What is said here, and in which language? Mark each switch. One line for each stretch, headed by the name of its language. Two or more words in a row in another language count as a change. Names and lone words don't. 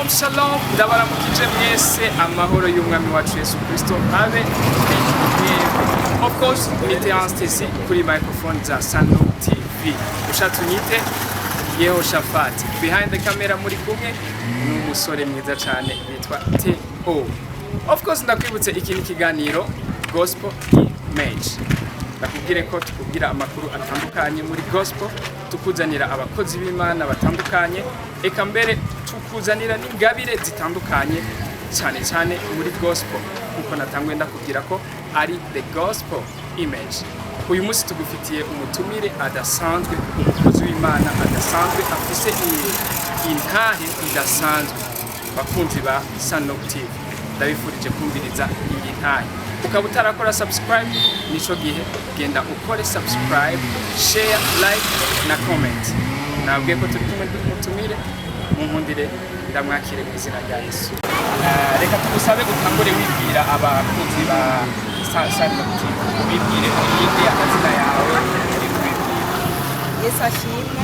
Rundi: Shalom, ndabaramukije mwese amahoro y'umwami wacu Yesu Kristo abe
English: of course
Rundi: mite anstesi kuri microphone za Sano TV. Ushatse unyite Yehoshafat.
English: Behind the camera
Rundi: muri kumwe n'umusore mwiza cyane yitwa Theo.
English: Of course
Rundi: ndakwibutse iki ni kiganiro Gospel Image. Nakubwire ko tukubwira amakuru atandukanye muri gospel, tukuzanira abakozi b'Imana batandukanye, eka mbere tukuzanira n'ingabire zitandukanye cyane cyane muri gospel, kuko natangwe ndakubwira ko ari the gospel image. Uyu munsi tugufitiye umutumire adasanzwe, umukozi w'Imana adasanzwe, afise intahe idasanzwe. Bakunzi ba Sano TV, ndabifurije kumviriza iyi ntahe. Ukaba utarakora subscribe, nico gihe genda ukore subscribe,
English: share, like
Rundi: na comment. Nabwiye ko turi kumwe n'umutumire, munkundire ndamwakire mu izina rya Yesu. Reka tugusabe gutangure wibwira abakunzi ba Sano TV, wibwire yinde amazina yawe. Yesu ashimwe.